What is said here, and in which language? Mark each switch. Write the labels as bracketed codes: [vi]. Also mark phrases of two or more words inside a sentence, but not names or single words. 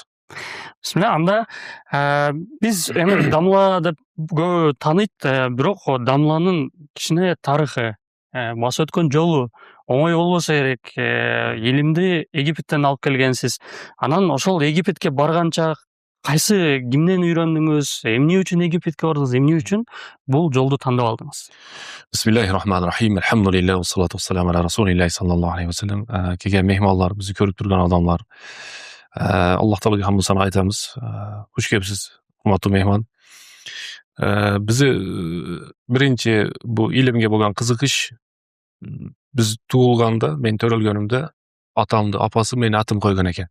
[ky] Бисмилла, анда биз эми Дамла деп көбү тааныйт, бирок Дамланын кичине тарыхы, басып өткөн жолу оңой болбосо керек. Илимди Египеттен алып келгенсиз. Анан ошол Египетке барганча кайсы кимден үйрөндүңүз? Эмне үчүн Египетке бардыңыз? Эмне үчүн бул жолду тандап алдыңыз? [ar] بسم الله الرحمن الرحيم الحمد لله والصلاة والسلام على رسول الله صلى الله عليه وسلم. [ky] Келген меймандар, бизди көрүп турган адамдар, Аллах Таалага хамду сана айтабыз. Кош келипсиз, урматтуу мейман. Биз биринчи бул илимге болгон кызыгыш биз туулганда, мен төрөлгөнүмдө атамды, апасы менин атым койгон экен.